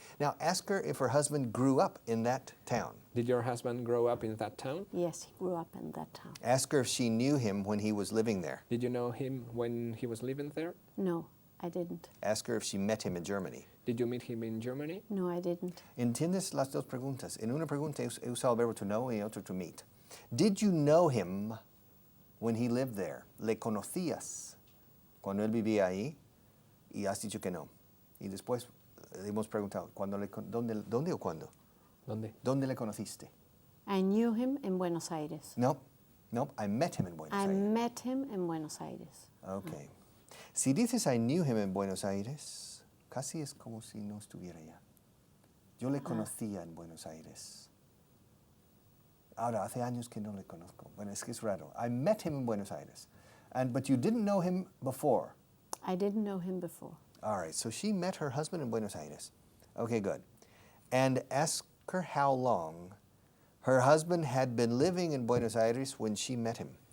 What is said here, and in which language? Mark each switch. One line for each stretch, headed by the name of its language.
English: Now ask her if her husband grew up in that town. Did your husband grow up in that town? Yes, he grew up in that town. Ask her if she knew him when he was living there. Did you know him when he was living there? No, I didn't. Ask her if she met him in Germany. Did you meet him in Germany? No, I didn't.
Spanish: ¿Entiendes las dos preguntas? En una pregunta he usado el verbo to know y en otra to meet.
English: Did you know him when he lived there?
Spanish: ¿Le conocías cuando él vivía ahí y has dicho que no. Y después le hemos preguntado, ¿dónde o cuándo? ¿Dónde le conociste?
English: I knew him in Buenos Aires. No, I met him in Buenos Aires. I met him in Buenos Aires.
Spanish: Okay. Si dices
English: I knew him in Buenos Aires,
Spanish: casi es como si no estuviera allá. Yo le conocía en Buenos Aires. Ahora, hace años que no le conozco. Bueno, es que es raro.
English: I met him in Buenos Aires. But you didn't know him before. I didn't know him before. All right, so she met her husband in Buenos Aires. Okay, good. And ask her how long her husband had been living in Buenos Aires when she met him.